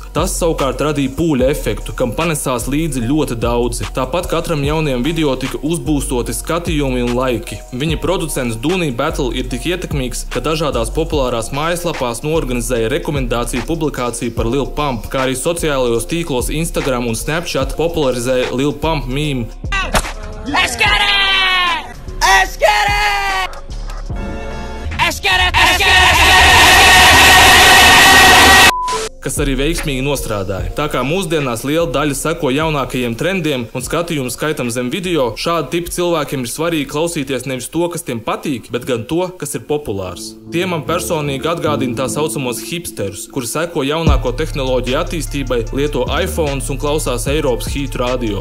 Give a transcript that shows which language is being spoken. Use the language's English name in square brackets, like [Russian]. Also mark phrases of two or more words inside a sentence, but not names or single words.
[Latvian] Tas savukārt radīja pūļa efektu, kam panesās līdzi ļoti daudzi. Tāpat katram jaunajam video tika uzbūstoti skatījumi un laiki. Viņa producents Dooney Battle ir tik ietekmīgs, ka dažādās populārās mājaslapās norganizēja rekomendāciju publikāciju par Lil Pump, kā arī sociālajos tīklos Instagram un Snapchat popularizēja Lil Pump meme. [English] Let's get it! Let's get it! Let's get it! Let's get it! [Latvian] Kas arī veiksmīgi nostrādāja. Tā kā mūsdienās liela daļa seko jaunākajiem trendiem un skatījumu skaitam zem video, šāda tipa cilvēkiem ir svarīgi klausīties nevis to, kas tiem patīk, bet gan to, kas ir populārs. Tie man personīgi atgādina tā saucamos hipsterus, kuri seko jaunāko tehnoloģiju attīstībai, lieto iPhones un klausās Eiropas hītu radio.